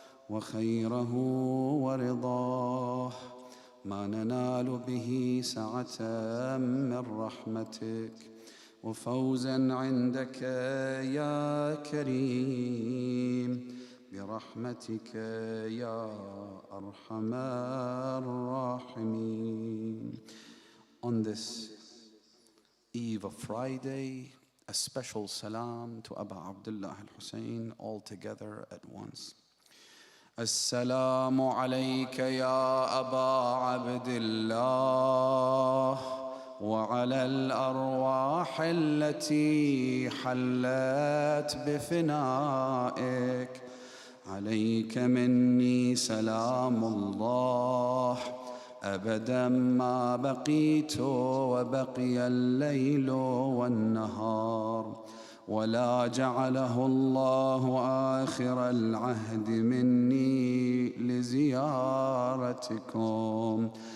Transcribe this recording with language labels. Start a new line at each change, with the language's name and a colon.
Arabic: وخيره ورضاه ما ننال به سعة من رحمتك وفوزا عندك يا كريم برحمتك يا أرحم الراحمين.
English: On this eve of Friday, a special salam to Abu Abdullah al-Hussein all together at once.
Arabic: السلام عليك يا أبا عبد الله وعلى الأرواح التي حلت بفنائك. عليك مني سلام الله أبدا ما بقيت وبقي الليل والنهار، ولا جعله الله آخر العهد مني لزيارتكم.